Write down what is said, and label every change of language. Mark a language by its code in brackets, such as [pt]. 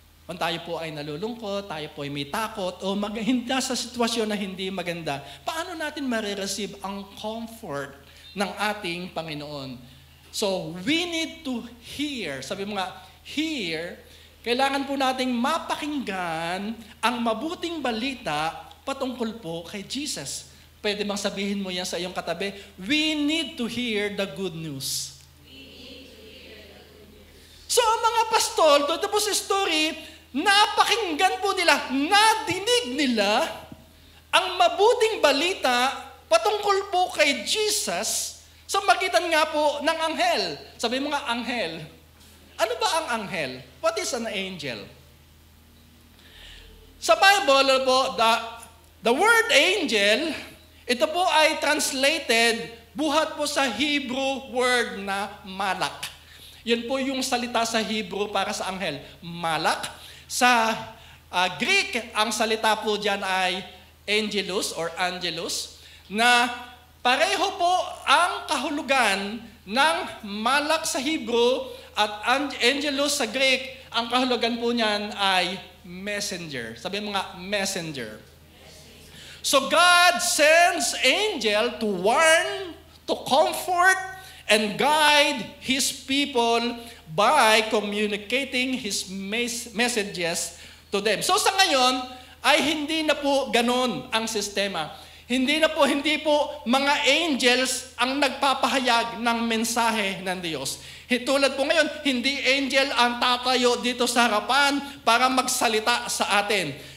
[tl] Kung tayo po ay nalulungkot, tayo po ay may takot, o nasa sitwasyon na hindi maganda, paano natin marireceive ang comfort ng ating Panginoon? [en] So, we need to hear. [tl] Sabi mo nga, hear, kailangan po nating mapakinggan ang mabuting balita patungkol po kay Jesus. Pwede bang sabihin mo yan sa iyong katabi? [en] We need to hear the good news. [tl] So, ang mga pastol, doon po sa story, napakinggan po nila, nadinig nila ang mabuting balita patungkol po kay Jesus sa magitan nga po ng anghel. Sabi mo nga, anghel. Ano ba ang anghel? [en] What is an angel? [tl] Sa Bible po, the word angel, ito po ay translated, buhat po sa Hebrew word na malak. Yan po yung salita sa Hebrew para sa anghel. Malak. Sa Greek, ang salita po dyan ay angelus or angelus, na pareho po ang kahulugan ng malak sa Hebrew at angelus sa Greek, ang kahulugan po niyan ay messenger. Sabi mo nga, messenger. [en] So God sends angel to warn, to comfort, and guide His people by communicating His messages to them. [tl] So sa ngayon, ay hindi na po ganun ang sistema. Hindi po mga angels ang nagpapahayag ng mensahe ng Diyos. Tulad po ngayon, hindi angel ang tatayo dito sa harapan para magsalita sa atin.